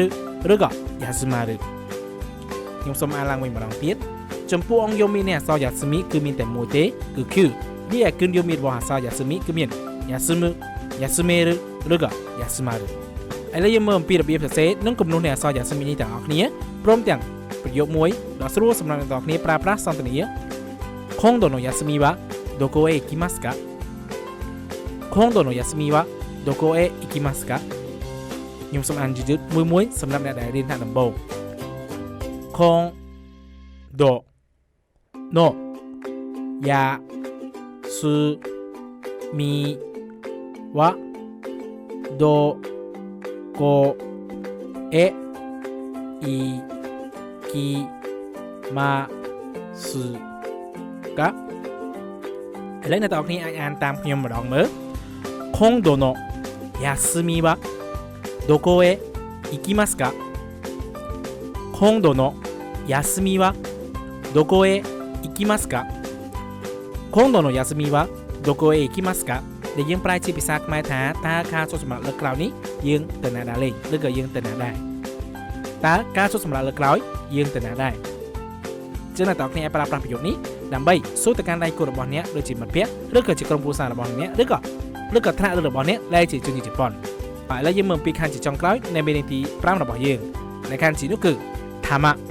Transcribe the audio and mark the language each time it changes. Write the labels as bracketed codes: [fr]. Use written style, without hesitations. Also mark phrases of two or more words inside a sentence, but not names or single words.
[km] ឬក៏ yasumaruខ្ញុំសូមអានឡើងវិញម្ដងទៀតចំពោះអង្គយោមីនៃអក្សរ yasumi គឺមានតែមួយទេគឺ Q រីឯគូនយោមីរបស់អក្សរ yasumi គឺមាន yasumu yasumeru ឬក៏ yasumaru ឥឡូវយើងមើលអំពីរបៀបសរសេរនិងគំនូសនៃអក្សរ yasumi នេះទាំងអស់គ្នាព្រមទាំងប្រយោគមួយដ៏ស្រួលសម្រាប់អ្នកទាំងអស់គ្នាប្រើប្រាស់សន្ទនា [ja] 今度の休みはどこへ行きますか今度の休みはどこへ行きますか [km] ខ្ញុំសូមអានយឺតៗមួយសម្រាប់អ្នកដែលរៀនថ្នាក់ដំបូង [ja] 今度の休みはどこへ行きますか [km] ឥឡូវអ្នកទាំងអស់គ្នាអាចអានតាមខ្ញុំម្ដងមើល [ja] 今度の休みはどこへ行きますか今度の休みはどこへ行きますか今度の休みはどこへ行きますか [km] ដែលយើងប្រែជាភាសាខ្មែរថាតើការចុះសម្រាប់លើកក្រោយនេះយើងទៅណាដែរលេងឬក៏យើងទៅណាដែរតើការចុះសម្រាប់លើកក្រោយយើងទៅណាដែរចឹងអ្នកទាំងគ្នាអាចប្រើប្រាស់ប្រយោគនេះដើម្បីសួរទៅកាន់ដៃគូរបស់អ្នកដូចជាមិត្តភក្តិឬក៏ជាក្រុមគ្រួសាររបស់អ្នកឬក៏ថ្នាក់របស់អ្នកដែលជាជនជាតិជប៉ុនហើយឥឡូវយើងមើលអំពីខណ្ឌជាចុងក្រោយនៃមេរៀនទី5របស់យើងដែលខណ្ឌជានោះគឺថាម៉ា